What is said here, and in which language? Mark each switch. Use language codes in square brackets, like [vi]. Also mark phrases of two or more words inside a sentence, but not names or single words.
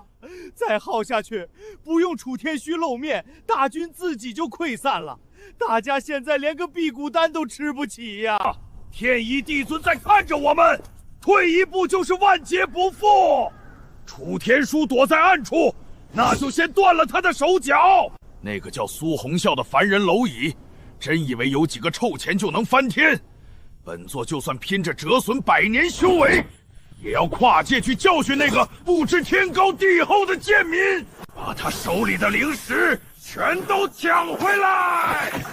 [zh] 再耗下去，不用楚天虛露面，大軍自己就潰散了。大家現在連個辟谷丹都吃不起呀！天一帝尊在看着我們，退一步就是萬劫不復。楚天舒躲在暗處，那就先斷了他的手腳。那個叫蘇紅笑的凡人螻蟻，真以為有幾個臭錢就能翻天？本座就算拼着折損100年修為，也要跨界去教訓那個不知天高地厚的賤民，把他手裡的靈石全都搶回來！